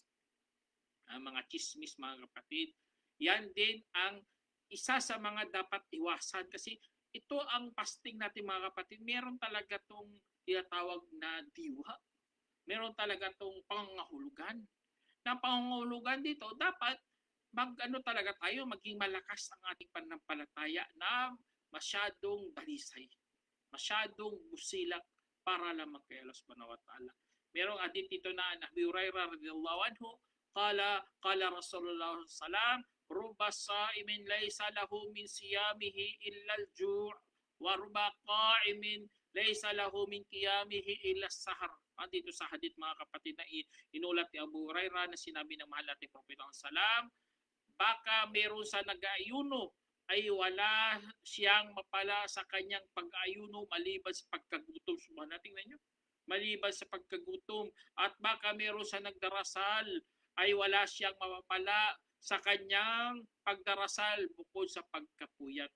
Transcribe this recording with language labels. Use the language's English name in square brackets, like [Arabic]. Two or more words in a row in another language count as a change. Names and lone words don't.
[Filipino] Ang mga chismis, mga kapatid, yan din ang isa sa mga dapat iwasan, kasi ito ang fasting natin, mga kapatid, meron talaga tong tinatawag na diwa. Meron talaga tong pangangahulugan. Na pangangahulugan dito, dapat talaga tayo, maging malakas ang ating pananampalataya na masyadong dalisay, masyadong busilak para lamang kay Allah [Arabic] سبحانه وتعالى. [Filipino] Merong hadith dito na [Arabic] Abi Hurairah رضي الله عنه قال رسول الله سلم رب صائم ليس له من صيامه إلا الجوع ورب قائم ليس له من قيامه إلا السهر. [Filipino] Dito sa hadith, mga kapatid, na inulat ni Abu Hurairah na sinabi ng mahal nating Propeta sallam, baka meron sa nag-aayuno ay wala siyang mapala sa kanyang pag-ayuno maliban sa pagkagutom. Tingnan nyo, maliban sa pagkagutom. At baka meron sa nagdarasal ay wala siyang mapapala sa kanyang pagdarasal bukod sa pagkapuyat.